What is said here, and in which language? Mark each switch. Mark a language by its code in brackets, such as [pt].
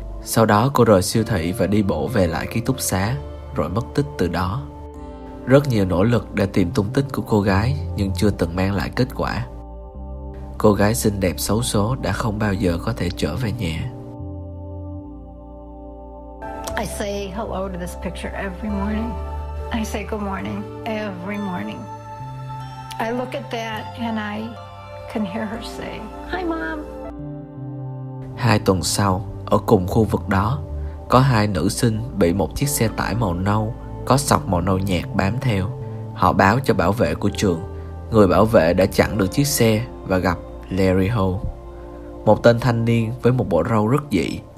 [vi] Sau đó cô rời siêu thị và đi bộ về lại ký túc xá, rồi mất tích từ đó. Rất nhiều nỗ lực để tìm tung tích của cô gái nhưng chưa từng mang lại kết quả. Cô gái xinh đẹp xấu số đã không bao giờ có thể trở về nhà. [en] I say hello to this picture every morning. I say good morning every morning. I look at that and I can hear her say, "Hi mom." [vi] Hai tuần sau, ở cùng khu vực đó, có hai nữ sinh bị một chiếc xe tải màu nâu có sọc màu nâu nhạt bám theo. Họ báo cho bảo vệ của trường người bảo vệ đã chặn được chiếc xe và gặp Larry Ho, một tên thanh niên với một bộ râu rất dị.